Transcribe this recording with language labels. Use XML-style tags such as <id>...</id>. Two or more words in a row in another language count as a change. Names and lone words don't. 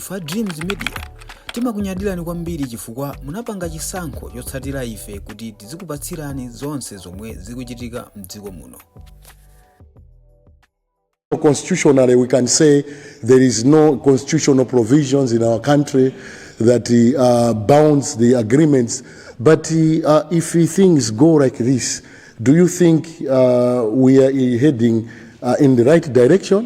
<ny>Fa Dreams Media timakunyadirani kwambiri chifukwa munapanga chisankho chotsatira ife kuti tizikupatsirani zonse zomwe zikuchitika mdziko muno.</ny> <en>Constitutionally, we can say there is no constitutional provisions in our country that bounds the agreements. But if things go like this, do you think we are heading in the right direction?</en>